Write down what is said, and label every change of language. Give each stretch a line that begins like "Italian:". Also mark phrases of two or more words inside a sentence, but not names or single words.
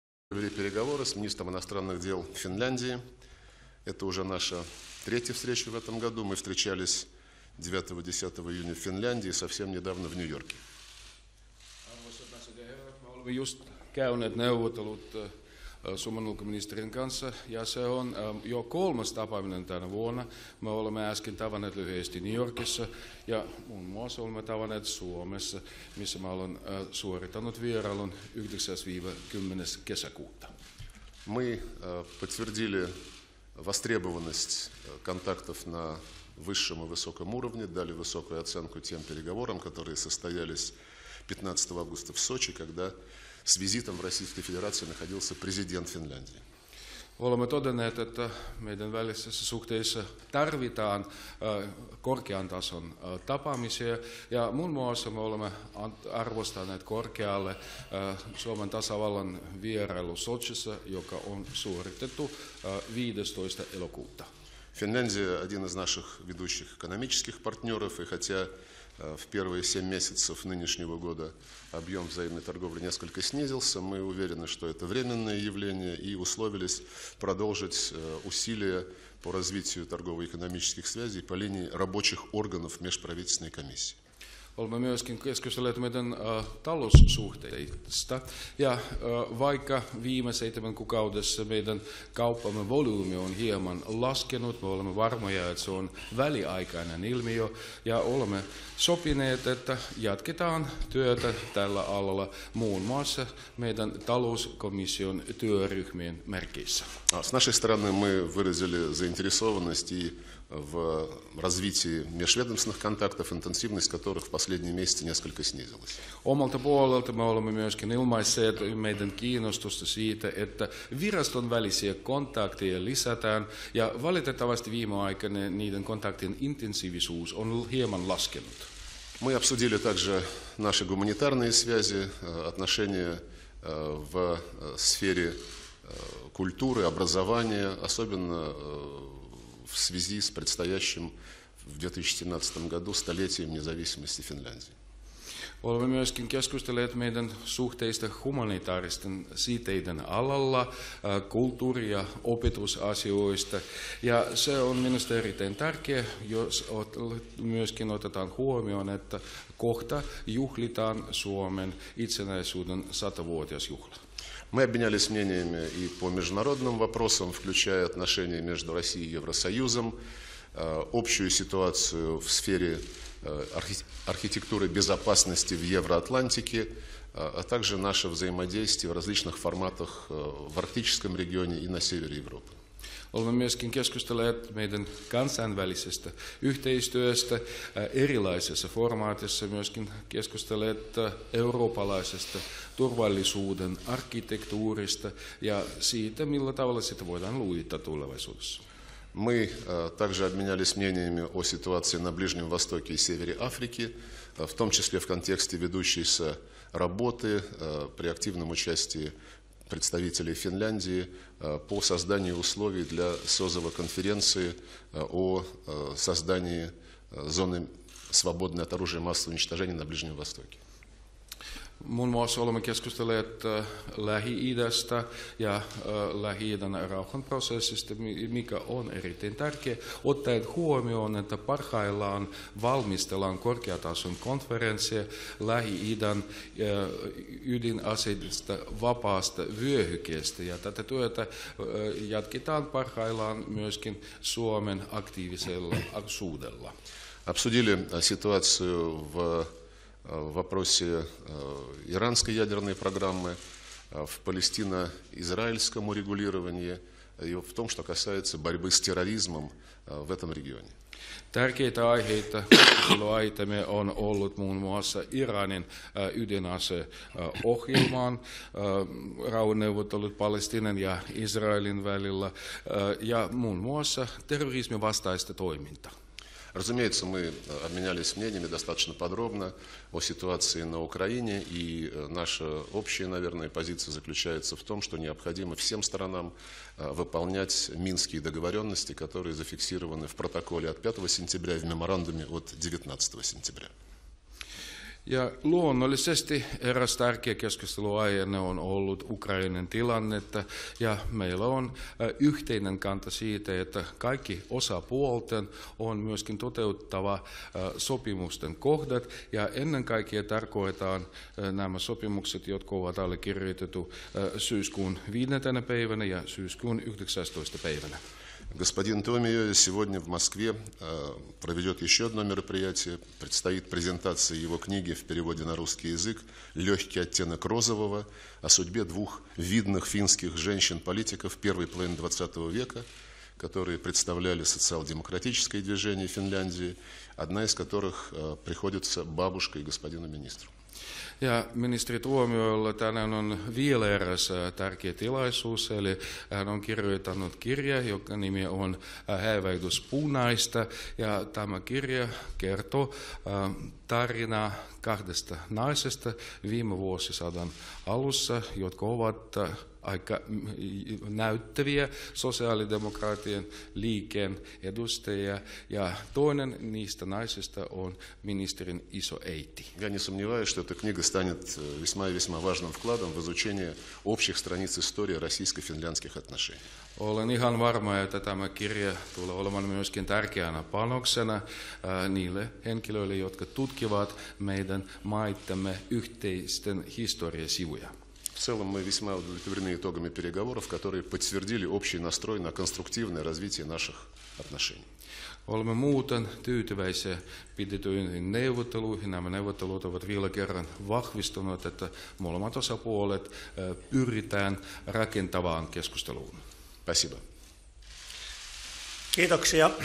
Russian: Вели переговоры с министром иностранных дел Финляндии. Это уже наша третья встреча в этом году. Мы встречались 9-10 июня в Финляндии, совсем недавно в Нью-Йорке.
Finnish: Me olemme just käyneet neuvottelut Suomen ulkoministerin kanssa, ja se on jo kolmas tapaaminen tänä vuonna. Me olemme äsken tavanneet lyhyesti New Yorkissa, ja muun muassa olemme tavanneet Suomessa, missä mä olen suorittanut vierailun 9-10 kesäkuuta.
Russian: Мы подтвердили востребованность контактов на высшем и высоком уровне, дали высокую оценку тем переговорам, которые состоялись 15 августа в Сочи, когда с визитом в Российской Федерации находился президент Финляндии.
Finnish: Olemme todenneet, että meidän välisissä suhteissa tarvitaan korkean tason tapaamisia, ja muun muassa me olemme arvostaneet korkealle Suomen tasavallan vierailu Sochissa, joka on suoritettu 15. elokuuta.
Russian: Финляндия – один из наших ведущих экономических партнеров, и хотя в первые 7 месяцев нынешнего года объем взаимной торговли несколько снизился, мы уверены, что это временное явление, и условились продолжить усилия по развитию торгово-экономических связей по линии рабочих органов межправительственной комиссии.
Finnish: Olemme myöskin keskustelleet meidän taloussuhteista, ja vaikka viime 7 kuukaudessa meidän kauppamme volyymi on hieman laskenut, me olemme varmoja, että se on väliaikainen ilmiö, ja olemme sopineet, että jatketaan työtä tällä alalla muun muassa meidän talouskomission työryhmien merkeissä.
Russian: С нашей стороны мы выразили заинтересованность и в развитии межведомственных контактов, интенсивность которых в последние месяцы несколько снизилась.
Finnish: Omalta puolelta me olemme myöskin ilmaisseet meidän kiinnostusta siitä, että viraston välisiä kontakteja lisätään, ja valitettavasti viime aikana niiden kontaktien intensiivisuus on hieman laskenut.
Russian: Мы обсудили также наши гуманитарные связи, отношения в сфере культуры, образования, особенно в связи с предстоящим в 2017 году столетием независимости Финляндии.
Finnish: Olemme myöskin keskustelleet meidän suhteista humanitaaristen siteiden alalla, kulttuuri- ja opetusasioista, ja se on minusta erittäin tärkeää, jos myöskin otetaan huomioon, että kohta juhlitaan Suomen itsenäisyyden 100-vuotiasjuhla.
Russian: Мы обменялись мнениями и по международным вопросам, включая отношения между Россией и Евросоюзом, общую ситуацию в сфере архитектуры безопасности в Евроатлантике, а также наше взаимодействие в различных форматах в арктическом регионе и на севере Европы.
Finnish: Olemme myöskin keskustelleet meidän kansainvälisestä yhteistyöstä erilaisessa formaatissa, myöskin keskustelleet eurooppalaisesta turvallisuuden arkkitehtuurista ja siitä, millä tavalla sitä voidaan luoda tulevaisuudessa.
Russian: Мы также обменялись мнениями о ситуации на Ближнем Востоке и севере Африки, в том числе в контексте ведущейся работы при активном участии представителей Финляндии по созданию условий для созыва конференции о создании зоны, свободной от оружия массового уничтожения на Ближнем Востоке.
Finnish: Muun muassa olemme keskustelleet Lähi-idästä ja Lähi-idän rauhanprosessista, mikä on erittäin tärkeä, ottaen huomioon, että parhaillaan valmistellaan korkeatason konferenssia Lähi-idän ydinaseista vapaasta vyöhykkeestä, ja tätä työtä jatketaan parhaillaan myöskin Suomen aktiivisella osuudella.
Russian: Обсудили ситуацию в вопросе иранской ядерной программы, в палестино-израильском урегулировании и в том, что касается борьбы с терроризмом в этом регионе.
Finnish: Tärkeitä aiheita aiheemme on ollut muun muassa Iranin ydinaseohjelmaan, rauhanneuvottelut Palestiinan ja Israelin välillä ja muun muassa terrorismin vastaista toimintaa.
Russian: Разумеется, мы обменялись мнениями достаточно подробно о ситуации на Украине, и наша общая, наверное, позиция заключается в том, что необходимо всем сторонам выполнять минские договоренности, которые зафиксированы в протоколе от 5 сентября и в меморандуме от 19 сентября.
Finnish: Ja luonnollisesti eräs tärkeä keskusteluaihe on ollut Ukrainan tilannetta, ja meillä on yhteinen kanta siitä, että kaikki osapuolten on myöskin toteuttava sopimusten kohdat, ja ennen kaikkea tarkoitetaan nämä sopimukset, jotka ovat allekirjoitettu syyskuun 5. päivänä ja syyskuun 19. päivänä.
Russian: Господин Томио сегодня в Москве проведет еще одно мероприятие. Предстоит презентация его книги в переводе на русский язык «Легкий оттенок розового» о судьбе двух видных финских женщин-политиков первой половины XX века, которые представляли социал-демократическое движение Финляндии, одна из которых приходится бабушкой господину министру.
Finnish: Ja ministeri Tuomiolla tänään on vielä eräs tärkeä tilaisuus, eli hän on kirjoittanut kirja, joka nimi on Häivähdys punaista, ja tämä kirja kertoo tarinaa kahdesta naisesta viime vuosisadan alussa, jotka ovat aika näyttäviä sosiaalidemokraattien liikkeen edustajia, ja toinen niistä naisista on ministerin isoäiti.
Russian: Я не сомневаюсь, что эта книга станет весьма и весьма важным вкладом в изучение общих страниц истории российско-финляндских отношений.
Finnish: Olen ihan varma, että tämä kirja tulee olemaan myöskin tärkeänä panoksena niille henkilöille, jotka tutkivat meidän maittemme yhteisten historiasivuja.
Russian: В целом мы весьма удовлетворены итогами переговоров, которые подтвердили общий настрой на конструктивное развитие наших отношений.
Finnish: Olemme muuten tyytyväisiä pidetyihin neuvotteluihin. Nämä neuvottelut ovat vielä kerran vahvistuneet, että molemmat osapuolet pyritään rakentavaan keskusteluun.
Russian: Спасибо.
Finnish: Kiitoksia.